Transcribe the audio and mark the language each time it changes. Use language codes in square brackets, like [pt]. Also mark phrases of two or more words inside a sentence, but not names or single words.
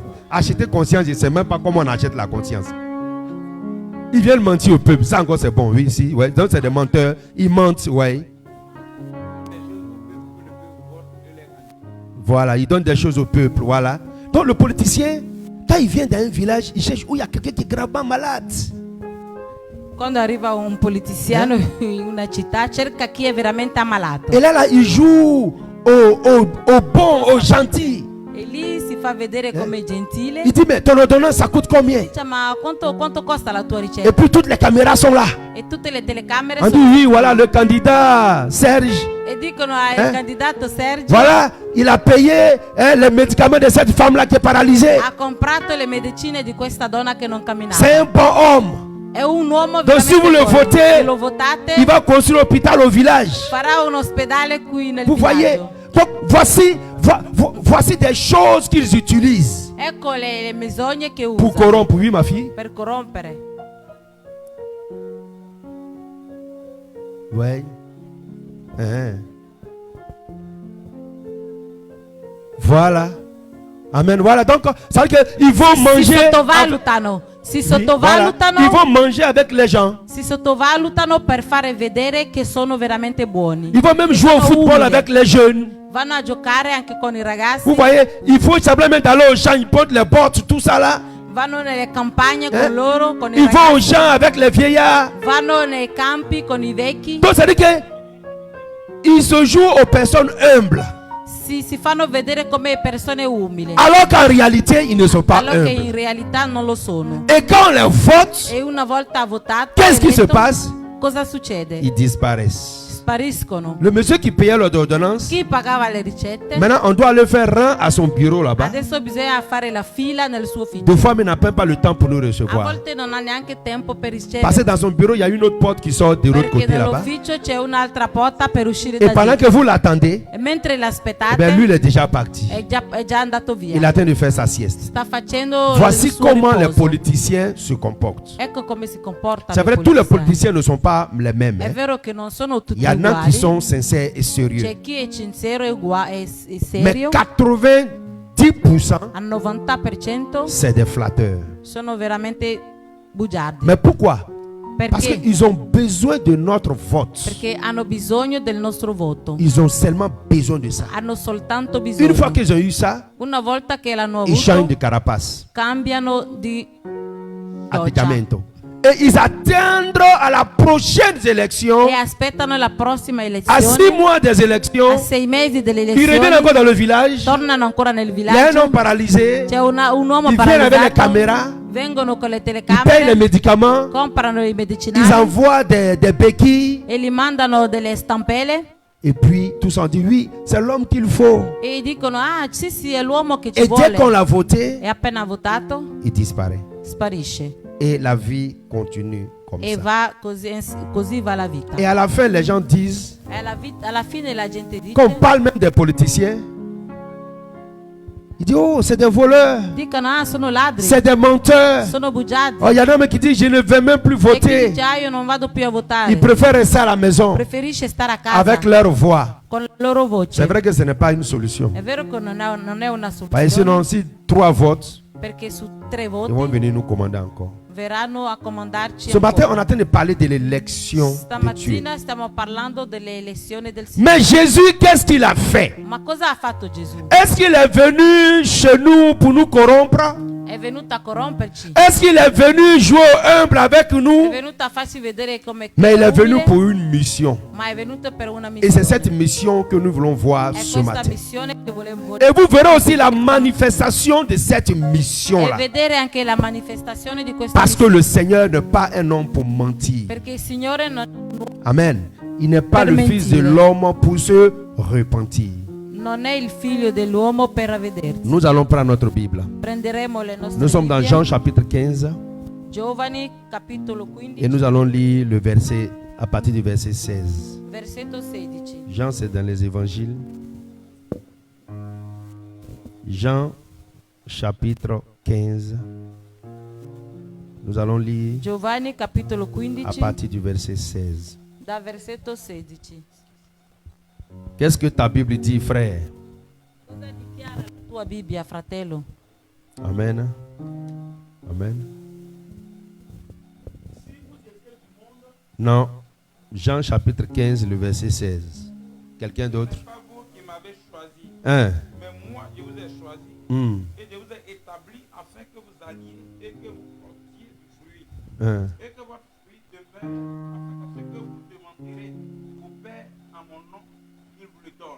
[fr] Acheter conscience, je ne sais même pas comment on achète la conscience. Ils viennent mentir au peuple. Ça encore c'est bon, oui, si. Ouais. Donc c'est des menteurs. Ils mentent, ouais. Voilà, ils donnent des choses au peuple, voilà. Donc le politicien, quand il vient dans un village, il cherche où il y a quelqu'un qui est gravement malade. [it] Quando arriva un politiciano in una città, cerca chi è veramente ammalato. [fr] Et là, il joue au bon, au gentil. [it] E lì si fa vedere come gentile. [fr] Il dit, mais ton ordonnance, ça coûte combien? [it] Dice, ma quanto costa la tua [fr] Et [it] ricetta? [fr] puis toutes les caméras sont là. [it] E tutte le telecamere [fr] On dit, [it] sono... [fr] oui, voilà le candidat Serge. [it] E dicono al candidato Sergio, [fr] Voilà, il a payé les médicaments de cette femme-là qui est paralysée. [it] ha comprato le medicine di questa donna che non camminava. [fr] C'est un bon homme. [it] È un uomo [fr] Donc si vous le [it] buono. [fr] votez, [it] Se lo votate, [fr] il va construire l'hôpital au village. [it] farà un ospedale qui nel [fr] Vous voyez? [it] villaggio. [fr] Donc voici des choses qu'ils utilisent [it] Ecco le menzogne che [fr] pour [it] usano [fr] corrompre. Oui, ma fille. [it] per corrompere. [fr] Oui. Hein. Voilà. Amen. Voilà. Donc, ça veut dire qu'ils vont [it] Si [fr] manger. [it] sottovalutano, si [fr] Oui, [it] sottovalutano, [fr] voilà. Ils vont manger avec les gens. [it] si sottovalutano per fare vedere che sono veramente buoni. [fr] Ils vont même jouer au football avec les jeunes. [it] Vanno a giocare anche con i ragazzi, [fr] Vous voyez, il faut simplement aller aux champs, ils portent les portes, tout ça là. [it] vanno nelle campagne con loro, con i [fr] Ils vont aux [it] ragazzi, [fr] champs avec les vieillards. [it] vanno nei campi con i vecchi. [fr] Donc, ça veut dire qu'ils se jouent aux personnes humbles. [it] Si fanno vedere come persone umili, [fr] Alors qu'en réalité, ils ne sont pas [it] allora che in [fr] humbles. [it] realtà non lo sono. [fr] Et quand on les vote, [it] E una volta votato, [fr] qu'est-ce qui se [it] eletto, [fr] passe? [it] cosa succede? [fr] Ils disparaissent. [it] Spariscono. [fr] Le monsieur qui payait l'ordonnance, [it] Chi pagava le ricette, [fr] maintenant on doit le faire rang à son bureau là-bas. [it] adesso bisogna fare la fila nel suo ufficio. [fr] Des fois, mais n'a même pas le temps pour nous [it] A [fr] recevoir. [it] volte non ha neanche tempo per [fr] Parce que [it] ricevere, [fr] dans son bureau, il y a une autre porte qui sort de l'autre [it] perché [fr] côté là-bas. [it] nell'ufficio c'è un'altra porta per uscire [fr] Et [it] da [fr] pendant [it] lì. [fr] que vous l'attendez, [it] E mentre eh l'aspettate, [fr] bien, lui, il est déjà parti. [it] è già andato [fr] Il est [it] via. [fr] en train de faire sa sieste. [it] Sta facendo [fr] Voici [it] il suo [fr] comment les [it] riposo. [fr] politiciens se comportent. [it] Ecco come si comportano [fr] C'est [it] i [fr] vrai, tous les [it] politiciani. [fr] politiciens ne sont pas les mêmes. [it] È [fr] Hein. [it] vero che non sono tutti [fr] Il y en a qui [it] uguali. [fr] sont sincères et sérieux. [it] C'è chi è sincero e [fr] Mais [it] serio. [fr] 90%, [it] Al 90% [fr] c'est des flatteurs. [it] sono veramente bugiardi. [fr] Mais pourquoi? Parce [it] Perché? [fr] qu'ils ont besoin de notre vote. [it] Perché hanno bisogno del nostro voto. [fr] Ils ont seulement besoin de ça. [it] Hanno soltanto [fr] Une fois [it] bisogno. [fr] qu'ils ont eu ça, [it] Una volta che l'hanno [fr] ils changent [it] avuto, [fr] de carapace, [it] cambiano di doccia atteggiamento. [fr] Et ils attendent à la prochaine élection, [it] e aspettano la prossima [fr] à 6 [it] elezione. [fr] mois des [it] A [fr] élections, [it] 6 mesi delle [fr] ils reviennent [it] elezioni [fr] encore dans le village. [it] tornano ancora nel [fr] Il y a un [it] villaggio. [fr] homme paralysé. [it] C'è un uomo [fr] Ils viennent avec les [it] paralizzato. [fr] caméras. [it] Vengono con le [fr] Ils payent les [it] telecamere, [fr] médicaments. [it] comprano i [fr] Ils [it] medicinali [fr] envoient des béquilles. [it] e gli mandano delle stampelle [fr] Et puis, tous ont dit oui, c'est l'homme qu'il faut. [it] e dicono ah sì è l'uomo che ci [fr] Et dès qu'on [it] vuole. [fr] l'a voté, [it] E appena votato [fr] il disparaît. [it] sparisce [fr] Et la vie continue comme [it] e [fr] ça. [it] va così va la vita. [fr] Et à la fin, les gens disent, [it] E alla fine la gente dice, [fr] qu'on parle même des politiciens, ils disent, oh, c'est des voleurs, [it] dicono ah sono ladri, [fr] c'est des menteurs. [it] sono bugiardi. [fr] Oh, il y en a même qui disent, je ne vais même plus [it] E chi [fr] voter. [it] dice ah io non vado più a votare, [fr] Ils préfèrent rester à la maison [it] preferisce stare a casa [fr] avec leur voix. [it] con la loro voce. [fr] C'est vrai que ce n'est pas une solution. [it] È vero che non è una [fr] Parce que [it] soluzione, [fr] sinon, si 3 votes, [it] perché su 3 [fr] ils vont [it] voti [fr] venir nous commander encore. [it] verranno a comandarci [fr] Ce matin, [it] ancora. [fr] on est en train de parler de l'élection de Dieu. [it] Stamattina stiamo parlando delle elezioni del Signore. [fr] Mais Jésus, qu'est-ce qu'il a fait? [it] Ma cosa ha fatto Gesù? [fr] Est-ce qu'il est venu chez nous pour nous corrompre? [it] È venuto a corromperci, [fr] Est-ce qu'il est venu jouer au humble avec [it] è [fr] nous? [it] venuto a farci vedere come [fr] Mais il est venu [it] umile, [fr] pour une mission. [it] ma è venuto per una [fr] Et c'est [it] missione. [fr] cette mission que nous voulons voir [it] È [fr] ce [it] questa [fr] matin. [it] missione che volevo [fr] Et vous verrez aussi la manifestation de cette [it] e [fr] mission-là. [it] vedere anche la manifestazione di questa [fr] Parce que [it] missione. [fr] le Seigneur n'est pas un homme pour mentir. [it] Perché il Signore [fr] Amen. Il n'est pas [it] Per [fr] le Fils de [it] mentire. [fr] l'homme pour se repentir. [it] non è il figlio dell'uomo per ravvedersi. [fr] Nous allons prendre notre Bible. [it] Prenderemo le nostre [fr] Nous sommes dans [it] Bibbie, [fr] Jean chapitre 15 [it] Giovani capitolo 15, [fr] et nous allons lire le verset à partir du verset 16. [it] versetto 16. [fr] Jean, c'est dans les évangiles. Jean chapitre 15. Nous allons lire [it] Giovanni capitolo [fr] à [it] 15 [fr] partir du verset 16. [it] da versetto 16. [fr] Qu'est-ce que ta Bible dit, frère? [it] Cosa dichiara la tua Bibbia, fratello? [fr] Amen. Amen. Non. Jean chapitre 15, le verset 16. Quelqu'un d'autre? Ce n'est pas vous qui m'avez choisi, Hein? mais moi je vous ai choisi Hmm. et je vous ai établi afin que vous alliez et que vous portiez du fruit Hein. et que votre fruit demeure Père, afin que ce que vous demanderez au Père en mon nom, il vous le donne.